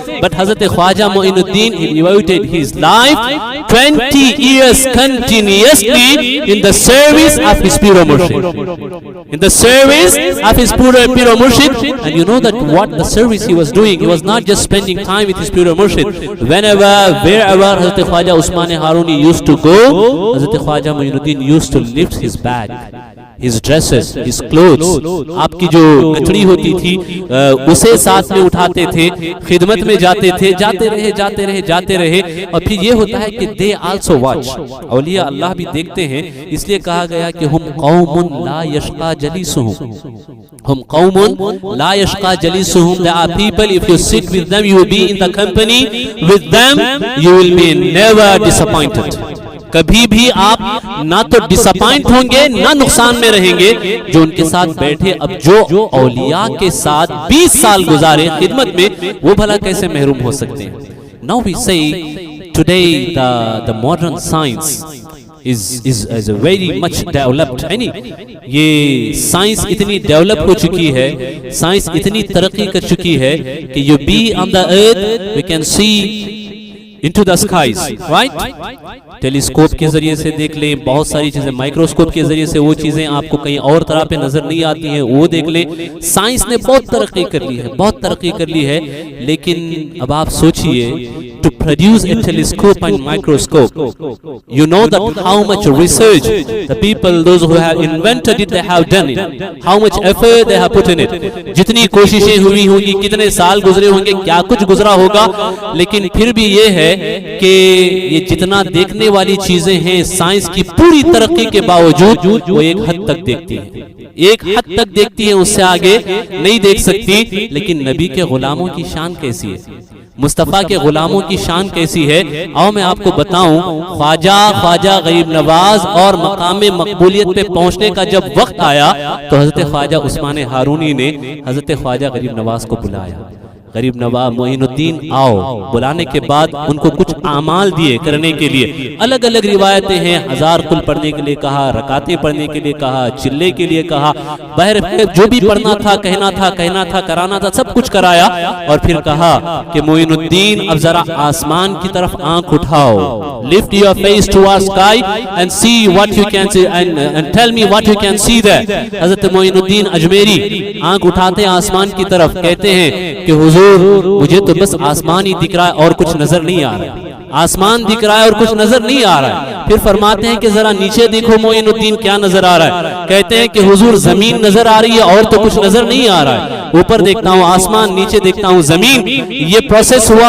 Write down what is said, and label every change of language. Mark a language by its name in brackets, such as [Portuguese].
[English] But Hazrat Khwaja Mu'inuddin, he devoted his life 20 years continuously in the service of his Pir Murshid. In the service of his Pir Murshid. And you know that what the service he was doing, he was not just spending time with his Pir Murshid. Whenever, wherever Hazrat Khwaja Usman Haruni used to go, Hazrat Khwaja Mu'inuddin used to lift his bag. his dresses, his clothes, [Urdu] آپ کی جو گٹھڑی ہوتی تھی اسے ساتھ میں اٹھاتے تھے, خدمت میں جاتے تھے, جاتے رہے. اور پھر یہ ہوتا ہے کہ [English] they also watch, [Urdu] اولیاء اللہ بھی دیکھتے ہیں. اس لیے کہا گیا کہ [Arabic] ہم قوم لا یشقا جلیسہم, ہم قوم لا یشقا جلیسہم. [English] There are people, if you sit with them, you will be in the company with them, you will be never disappointed. [Urdu] کبھی بھی آپ نہ تو ڈسپوائنٹ ہوں گے نہ نقصان میں رہیں گے جو ان کے ساتھ بیٹھے. اب جو اولیاء کے ساتھ 20 سال گزارے خدمت میں, وہ بھلا کیسے محروم ہو سکتے ہیں. [English] Now we say today the modern science is very much developed. [Urdu] یہ سائنس اتنی ڈیولپ ہو چکی ہے, سائنس اتنی ترقی کر چکی ہے کہ [English] you be on the earth, we can see into the skies, right? [Urdu] Telescope کے ذریعے سے دیکھ لیں, بہت ساری چیزیں, مائکروسکوپ کے ذریعے سے وہ چیزیں آپ کو کہیں اور طرح پہ نظر نہیں آتی ہیں, وہ دیکھ لیں. سائنس نے بہت ترقی کر لی ہے, بہت ترقی کر لی ہے. لیکن اب آپ سوچئے, [English] to produce a telescope and microscope, you know that how much research the people, those who have invented it, they have done it, how much effort they have put in it. [Urdu] جتنی کوششیں ہوئی ہوں گی, کتنے سال گزرے ہوں گے, کیا کچھ گزرا ہوگا. لیکن پھر بھی یہ ہے کہ یہ جتنا دیکھنے والی چیزیں ہیں, سائنس کی پوری ترقی کے باوجود وہ ایک حد تک دیکھتی ہیں, ایک حد تک دیکھتی ہیں, اس سے آگے نہیں دیکھ سکتی. لیکن نبی کے غلاموں کی شان کیسی ہے, مصطفیٰ کے غلاموں کی شان کیسی ہے, آؤ میں آپ کو بتاؤں. خواجہ غریب نواز اور مقام مقبولیت پہ پہنچنے کا جب وقت آیا تو حضرت خواجہ عثمان ہارونی نے حضرت خواجہ غریب نواز کو بلایا. غریب نواز معین الدین آؤ. بلانے کے بعد ان کو کچھ اعمال دیے کرنے کے لیے. الگ الگ روایتیں ہیں, 1000 قل پڑھنے کے لیے کہا, رکعتیں پڑھنے کے لیے کہا, چلے کے لیے کہا, بہر جو بھی پڑھنا تھا, کہنا تھا, کرانا تھا, سب کچھ کرایا. اور پھر کہا کہ معین الدین اب ذرا آسمان کی طرف آنکھ اٹھاؤ, [English] lift your face towards sky and see what you can see and tell me what you can see there. [Urdu] حضرت معین الدین اجمیری آنکھ اٹھاتے آسمان کی طرف, کہتے ہیں کہ حضور مجھے تو بس آسمان ہی دکھ رہا ہے اور کچھ نظر نہیں آ رہا ہے, آسمان دکھ رہا ہے اور کچھ نظر نہیں آ رہا ہے. پھر فرماتے ہیں کہ ذرا نیچے دیکھو معین الدین کیا نظر آ رہا ہے. کہتے ہیں کہ حضور زمین نظر آ رہی ہے اور تو کچھ نظر نہیں آ رہا ہے, اوپر دیکھتا ہوں آسمان, نیچے دیکھتا ہوں زمین. یہ پروسیس ہوا.